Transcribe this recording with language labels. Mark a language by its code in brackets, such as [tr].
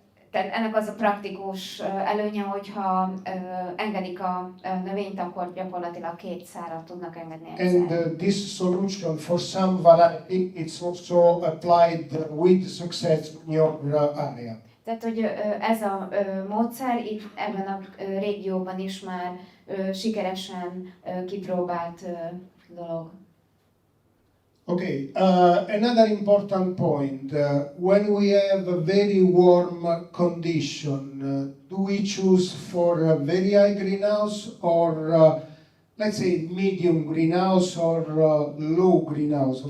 [hu] Tehát ennek az a praktikus előnye, hogyha engedik a növényt, akkor gyakorlatilag 2 szárat tudnak engedni egyszer. [en] And this solution for some variety, it's also applied with success in your area. [hu] Tehát, hogy ez a módszer itt ebben a régióban is már sikeresen kipróbált dolog. [en] Okay, another important point. When we have a very warm condition, do we choose for a very high greenhouse or let's say medium greenhouse or low greenhouse?